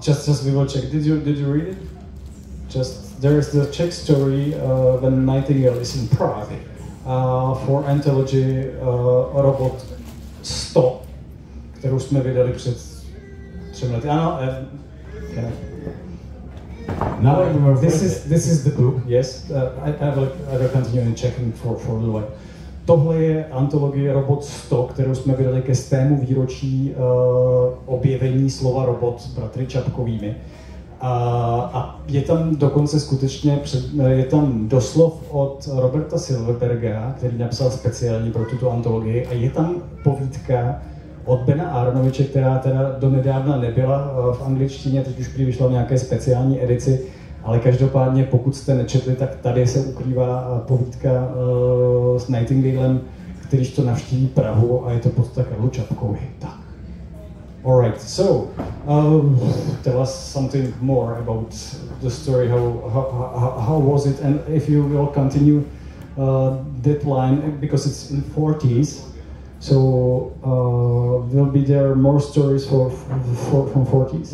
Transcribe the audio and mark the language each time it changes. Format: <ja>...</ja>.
<en>Just we will check. Did you read it? There is the Czech story when Nightingale is in Prague for anthology Robot 100,</en> <cs>kterou jsme vydali před 3 lety. Ano,</cs> <en>this is the book. Yes, I will continue in checking for a little while.</en> <cs>Tohle je antologie Robot 100, kterou jsme vydali ke 100. výročí objevení slova robot bratry Čapkovými. A je tam dokonce skutečně, je tam doslov od Roberta Silverberga, který napsal speciálně pro tuto antologii, a je tam povídka od Bena Aaronoviče, která teda donedávna nebyla v angličtině, teď už prý vyšla v nějaké speciální edici, ale každopádně, pokud jste nečetli, tak tady se ukrývá povídka s Nightingalem, kterýž to navštíví Prahu, a je to pod Karlu Čapkovi. Tak.</cs> <en>All right. So, tell us something more about the story. How was it? And if you will continue that line, because it's in 40s, so will be there more stories from 40s?</en>